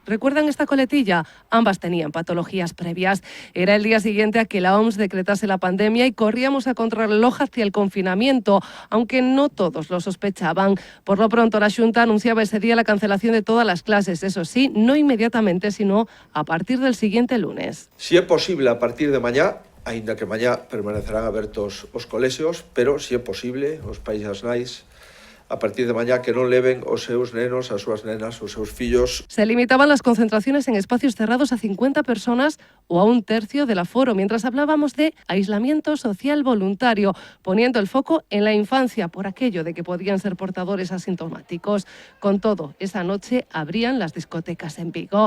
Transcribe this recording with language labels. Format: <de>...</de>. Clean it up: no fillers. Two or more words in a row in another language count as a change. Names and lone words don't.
<es>¿Recuerdan esta coletilla? Ambas tenían patologías previas. Era el día siguiente a que la OMS decretase la pandemia y corríamos a contrarreloj hacia el confinamiento, aunque no todos lo sospechaban. Por lo pronto, la Xunta anunciaba ese día la cancelación de todas las clases, eso sí, no inmediatamente, sino a partir del siguiente lunes.</es> <gl>Si é posible a partir de mañá, aínda que mañá permanecerán abertos os colexios, pero si é posible, os pais e as nais, a partir de mañá que non leven os seus nenos, as súas nenas, os seus fillos.</gl> <es>Se limitaban las concentraciones en espacios cerrados a 50 personas o a 1/3 del aforo, mientras hablábamos de aislamiento social voluntario, poniendo el foco en la infancia por aquello de que podían ser portadores asintomáticos. Con todo, esa noche abrían las discotecas en Vigo.</es>